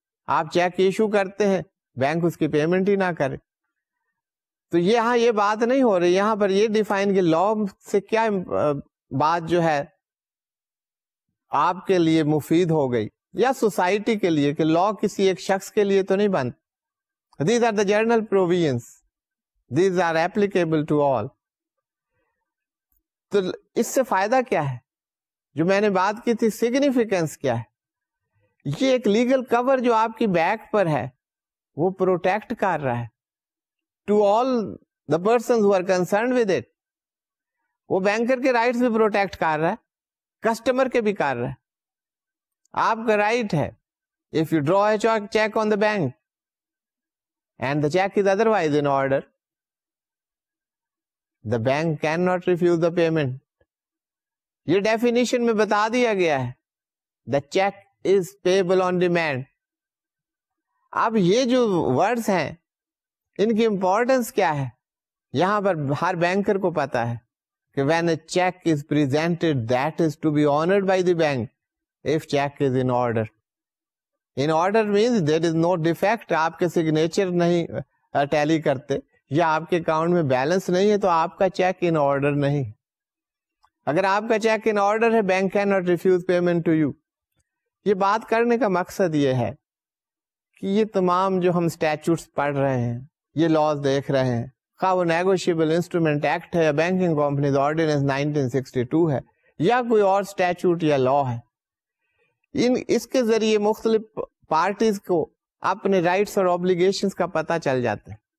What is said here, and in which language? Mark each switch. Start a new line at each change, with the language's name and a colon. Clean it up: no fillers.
Urdu: آپ cheque issue کرتے ہیں, بینک اس کی پیمنٹ ہی نہ کرے. تو یہاں یہ بات نہیں ہو رہی, یہاں پر یہ ڈیفائن کہ لا سے کیا بات جو ہے آپ کے لیے مفید ہو گئی یا سوسائٹی کے لیے, کہ لا کسی ایک شخص کے لیے تو نہیں بنتا.
English: These are the general provisions. These are applicable to all.
Urdu: تو اس سے فائدہ کیا ہے, جو میں نے بات کی تھی سگنیفیکینس کیا ہے. یہ ایک لیگل کور جو آپ کی بیک پر ہے وہ پروٹیکٹ کر رہا ہے
English: To all the persons who are concerned with it.
Urdu: وہ بینکر کے رائٹس بھی پروٹیکٹ کر رہا ہے, کسٹمر کے بھی کر رہا ہے. آپ کا رائٹ ہے,
English: If you draw a cheque on the bank and the check is otherwise in order, the bank cannot refuse the payment.
Urdu: یہ definition میں بتا دیا گیا ہے,
English: the check is payable on demand.
Urdu: اب یہ جو words ہیں ان کی importance کیا ہے, یہاں پر ہر بینکر کو پتا ہے کہ
English: when a check is presented that is to be honored by the bank if check is in order. In order means there is no defect.
Urdu: آپ کے سگنیچر نہیں ٹیلی کرتے یا آپ کے اکاؤنٹ میں بیلنس نہیں ہے تو آپ کا چیک ان آرڈر نہیں. اگر آپ کا چیک ان آرڈر ہے, bank
English: Can not refuse payment to you.
Urdu: یہ بات کرنے کا مقصد یہ ہے کہ یہ تمام جو ہم اسٹیچوٹس پڑھ رہے ہیں, یہ لاز دیکھ رہے ہیں, خواہ وہ نیگوشیبل انسٹرومنٹ ایکٹ ہے یا بینکنگ کمپنیز آرڈیننس 1962 ہے یا کوئی اور اسٹیچوٹ یا لا ہے, اس کے ذریعے مختلف پارٹیز کو اپنے رائٹس اور اوبلیگیشنز کا پتہ چل جاتا ہے.